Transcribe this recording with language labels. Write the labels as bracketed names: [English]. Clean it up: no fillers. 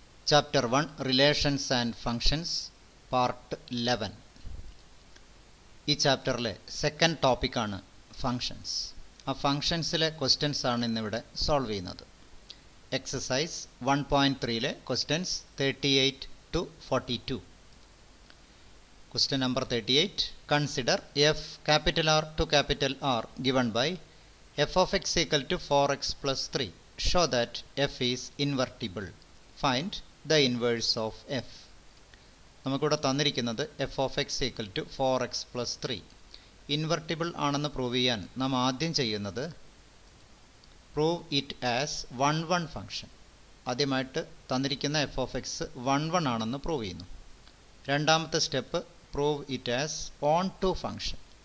[English] Chapter 1 relations and functions part 11. [Malayalam] ഈ ചാപ്റ്ററിലെ second ടോപ്പിക്കാണ് functions. ആ ഫങ്ഷൻസിലെ ക്വസ്റ്റ്യൻസ് ആണ് ഇന്നിവിടെ സോൾവ് ചെയ്യുന്നത്. Exercise 1.3ലെ questions 38 to 42. [English] Question number 38. Consider f capital R to capital R given by f of x equal to 4x plus 3. Show that f is invertible. Find the inverse of f. [Malayalam] നമുക്കിവിടെ തന്നിരിക്കുന്നത് [English] f of x equal to 4x plus 3. [Malayalam] Invertible ആണെന്ന് prove ചെയ്യാൻ നാം ആദ്യം ചെയ്യുന്നത് [English] Prove it as 1 function. [Malayalam] ആദ്യമായിട്ട് തന്നിരിക്കുന്ന f of x 1 ആണെന്ന് പ്രൂവ് ചെയ്യുന്നു. രണ്ടാമത്തെ step [English] Prove it as onto function.